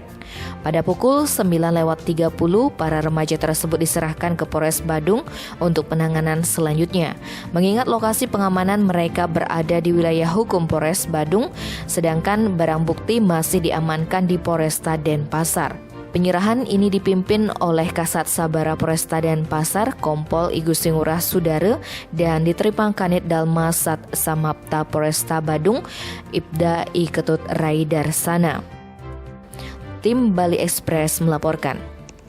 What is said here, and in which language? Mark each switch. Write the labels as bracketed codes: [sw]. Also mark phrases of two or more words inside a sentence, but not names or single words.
[id] Pada pukul 9.30, para remaja tersebut diserahkan ke Polres Badung untuk penanganan selanjutnya. Mengingat lokasi pengamanan mereka berada di wilayah hukum Polres Badung, sedangkan barang bukti masih diamankan di Polresta Denpasar. Penyerahan ini dipimpin oleh Kasat Sabara Polresta Denpasar, Kompol Igu Singurah Sudara, dan diterima Kanit Dalmas Sat Samapta Polresta Badung, Ibda I Ketut Raidarsana. Tim Bali Express melaporkan.